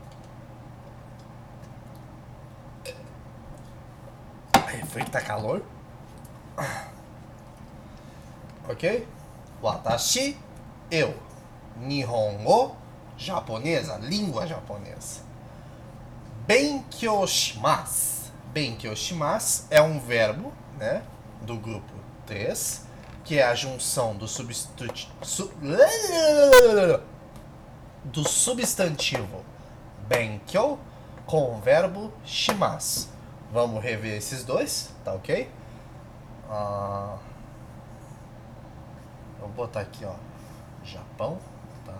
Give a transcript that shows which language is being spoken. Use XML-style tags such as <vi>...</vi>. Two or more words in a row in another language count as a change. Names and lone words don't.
<pt>Foi que tá calor. Ok? Watashi, eu. Nihongo, japonesa, língua japonesa.</pt> <ja>勉強します. 勉強します</ja> <pt>é um verbo, né, do grupo 3, que é a junção do substantivo benkyou com o verbo shimasu. Vamos rever esses dois, tá ok? Vou botar aqui, ó, Japão, tá?</pt>